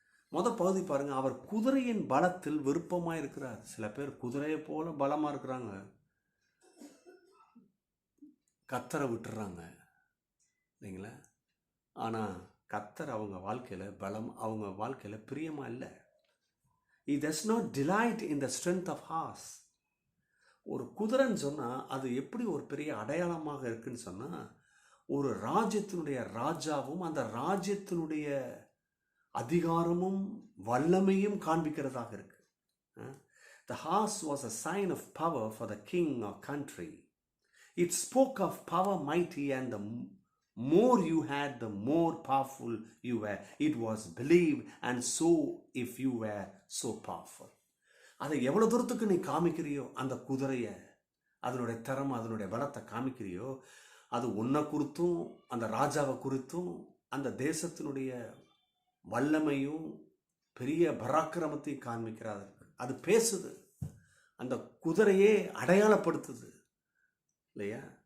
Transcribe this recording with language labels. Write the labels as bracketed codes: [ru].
[ta] பகுதி பாருங்க, அவர் குதிரையின் பலத்தில் விருப்பமாக இருக்கிறார். சில பேர் குதிரையை போல பலமாக இருக்கிறாங்க, கர்த்தரை விட்டுறாங்க இல்லைங்களா. ஆனால் கர்த்தர் அவங்க வாழ்க்கையில் பலம், அவங்க வாழ்க்கையில் பிரியமாக இல்லை. [en] He does not delight in the strength of horse. [ta] ஒரு குதிரைன்னு சொன்னால் அது எப்படி ஒரு பெரிய அடையாளமாக இருக்குன்னு சொன்னால், ஒரு ராஜ்யத்தினுடைய ராஜாவும் அந்த ராஜ்யத்தினுடைய அதிகாரமும் வல்லமையும் காண்பிக்கிறதாக இருக்கு. [en] The horse was a sign of power for the king or country. It spoke of power mighty, and the more you had, the more powerful you were. It was believed, and so if you were so powerful. [ta] அதை எவ்வளோ தூரத்துக்கு நீ காமிக்கிறியோ, அந்த குதிரையை, அதனுடைய திறமை, அதனுடைய பலத்தை காமிக்கிறியோ, அது உன்னை குறித்தும் அந்த ராஜாவை குறித்தும் அந்த தேசத்தினுடைய வல்லமையும் பெரிய பராக்கிரமத்தையும் காண்பிக்கிறாரு. அது பேசுது, அந்த குதிரையே அடையாளப்படுத்துது இல்லையா.